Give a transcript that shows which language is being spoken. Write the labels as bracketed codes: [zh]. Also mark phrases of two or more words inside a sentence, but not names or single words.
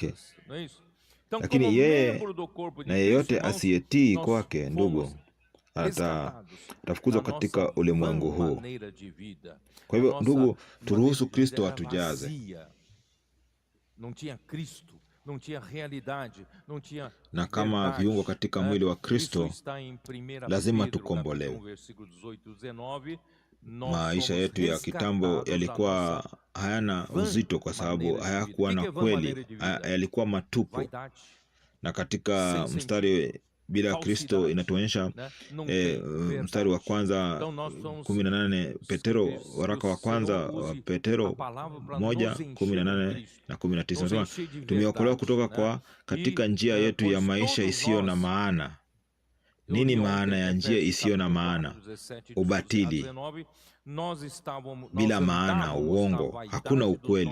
[pt] coisas, não é isso? Então, [sw] Lakini [pt] como [sw] yeye [pt] membro do corpo de [sw] na [pt] Cristo, [sw] yeyote [pt] irmãos, [sw] asiyetii [pt] nós [sw] kwake, ndugu, [pt] fomos resgatados [sw] atafukuzwa [pt] da [sw] katika [pt] nossa [sw] ulimwengu [pt] vã [sw] huu. [pt] maneira de vida. [sw] Kwa [pt] A [sw] hivyo, [pt] nossa [sw] ndugu, turuhusu [pt] maneira de [sw] Kristo [pt] vida era [sw] atujaze. [pt] vazia. Não tinha Cristo, não tinha realidade, não tinha [sw] Na kama [pt] verdade, [sw] viungo katika [pt] né? [sw] mwili wa [pt] Isso [sw] Kristo, [pt] está em 1 [sw] lazima [pt] Pedro, [sw] tukombolewe. [pt] capítulo 1, versículo 18 e 19. Nós [sw] Maisha [pt] somos [sw] yetu ya kitambo [pt] resgatados da [sw] yalikuwa [pt] nossa [sw] hayana [pt] vã [sw] uzito kwa sababu [pt] maneira de vida. [sw] hayakuwa [pt] O [sw] na [pt] que é vã [sw] kweli, [pt] maneira de vida? [sw] yalikuwa matupu. [pt] Vaidade, [sw] Na katika [pt] sem [sw] mstari bila Kristo [pt] falsidade, [sw] inatuonyesha [pt] né? Não tem [sw] mstari wa [pt] verdade. [sw] kwanza [pt] Então nós somos [sw] 18, Petero, waraka wa kwanza wa Petero 1:18 na 19, nasema tumeokolewa kutoka kwa katika njia yetu ya maisha isiyo na maana. Nini maana ya njia isiyo na maana? Ubatili, bila maana, uongo, hakuna ukweli.